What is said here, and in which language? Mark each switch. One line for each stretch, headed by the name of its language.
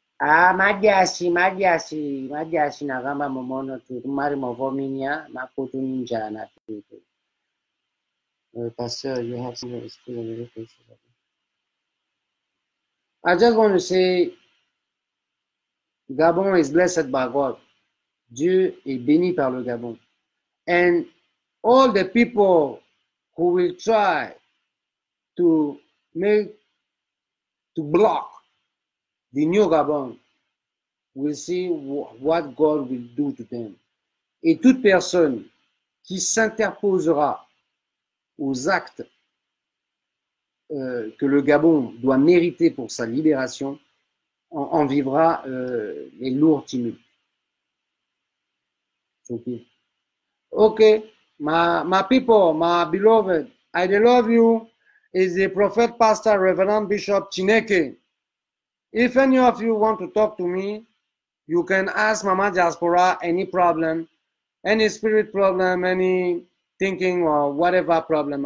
English: Ah, Madiasi, Nagamba Momono, Mari Movominia, Makoto Ninja, Pastor, you have some experience. I just want to say, Gabon is blessed by God.
French: Dieu est béni par le Gabon.
English: And all the people who will try to block the new Gabon will see what God will do to them.
French: Et toute personne qui s'interposera aux actes que le Gabon doit mériter pour sa libération en vivra les lourds tumultes.
English: Okay, my people, my beloved, I love you. Is the prophet, pastor, Reverend Bishop Chineke. If any of you want to talk to me, you can ask Mama Diaspora any problem, any spirit problem, any thinking or whatever problem.